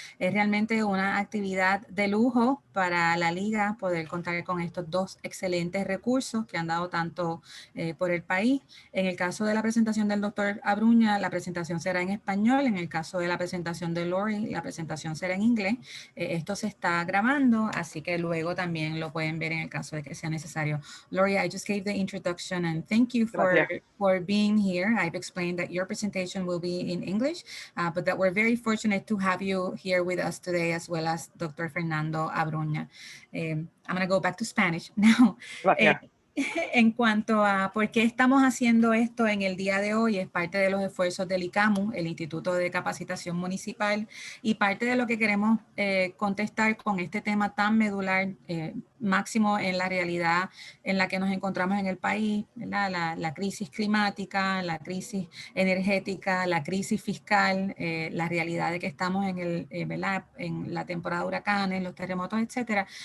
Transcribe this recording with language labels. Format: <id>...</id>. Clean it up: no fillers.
<es>Es realmente una actividad de lujo para la Liga poder contar con estos dos excelentes recursos que han dado tanto por el país. En el caso de la presentación del doctor Abruña, la presentación será en español. En el caso de la presentación de Lori, la presentación será en inglés. Esto se está grabando, así que luego también lo pueden ver en el caso de que sea necesario.</es> <en>Lori, I just gave the introduction and thank you for being here. I've explained that your presentation will be in English, but that we're very fortunate to have you here with us today, as well as Dr. Fernando Abruña. I'm going to go back to Spanish now.</en> <es>Gracias. En cuanto a por qué estamos haciendo esto en el día de hoy, es parte de los esfuerzos del ICAMU, el Instituto de Capacitación Municipal, y parte de lo que queremos contestar con este tema tan medular, máximo en la realidad en la que nos encontramos en el país, la crisis climática, la crisis energética, la crisis fiscal, la realidad de que estamos en la temporada de huracanes, los terremotos, etcétera.</es>